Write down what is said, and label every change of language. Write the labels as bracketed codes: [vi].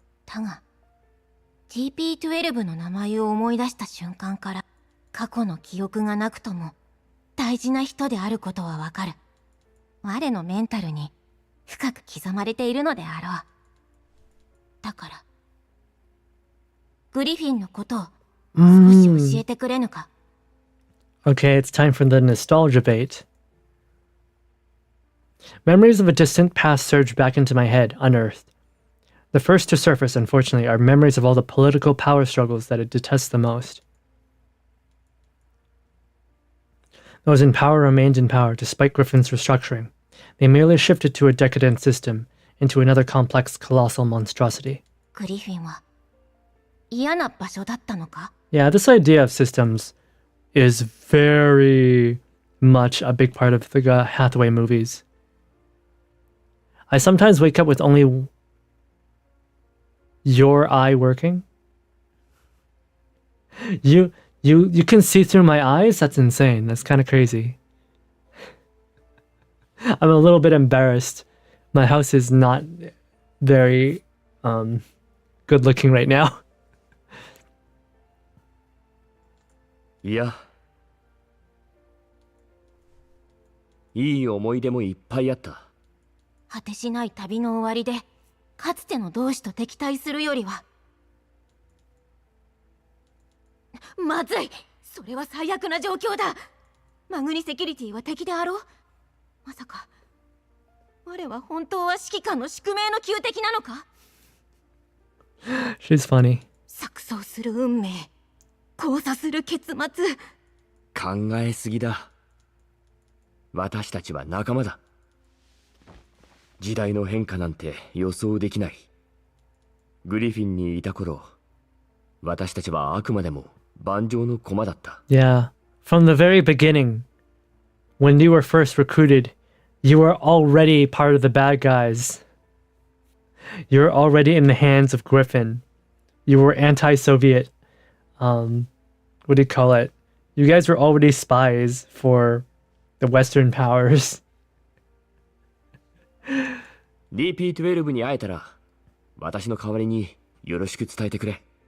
[ja] だが TP12 の名前を思い出した瞬間から過去の記憶がなくとも大事な人であることはわかる。我のメンタルに深く刻まれているのであろう。だからグリフィンのことを少し教えてくれぬか。 [en] Okay, it's time for the nostalgia bait. Memories of a distant past surge back into my head, unearthed. The first to surface, unfortunately, are memories of all the political power struggles that I detest the most. Those in power remained in power despite Griffin's restructuring. They merely shifted to a decadent system, into another complex, colossal monstrosity. [ja] グリフィンは嫌な場所だったのか? [en] Yeah, this idea of systems is very much a big part of the Hathaway movies. I sometimes wake up with only your eye working. You can see through my eyes? That's insane. That's kind of crazy. I'm a little bit embarrassed. My house is not very good looking right now. [ja] いや、いい思い出もいっぱいあった。果てしない旅の終わりでかつての同志と敵対するよりは。まずい、それは最悪な状況だ。マグニセキュリティは敵であろう。まさか我は本当は指揮官の宿命の旧敵なのか？ [en] She's funny. [ja] 錯綜する運命、交差する結末。考えすぎだ。私たちは仲間だ。時代の変化なんて予想できない。グリフィンにいた頃、私たちはあくまでも盤上の駒だった。 [en] Yeah, from the very beginning, when you were first recruited, you were already part of the bad guys. You were already in the hands of Griffin. You were anti-Soviet. What do you call it? You guys were already spies for the Western powers. [ja] DP12 に会えたら、私の代わりによろしく伝えてくれ。